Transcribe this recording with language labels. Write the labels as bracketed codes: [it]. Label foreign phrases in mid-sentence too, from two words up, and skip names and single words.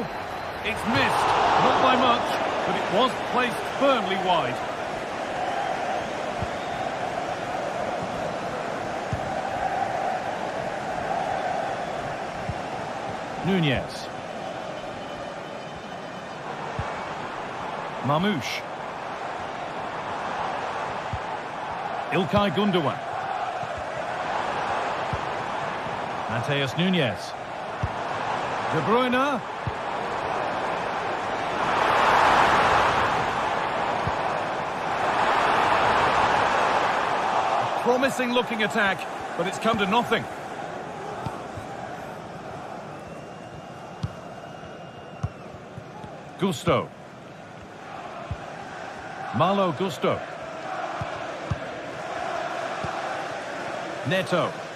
[en] It's missed, not by much, but it was placed firmly wide. Nunez. Mamouche. İlkay Gündoğan. Matheus Nunez. De Bruyne. A promising looking attack, but it's come to nothing. Gusto. Malo Gusto. Neto.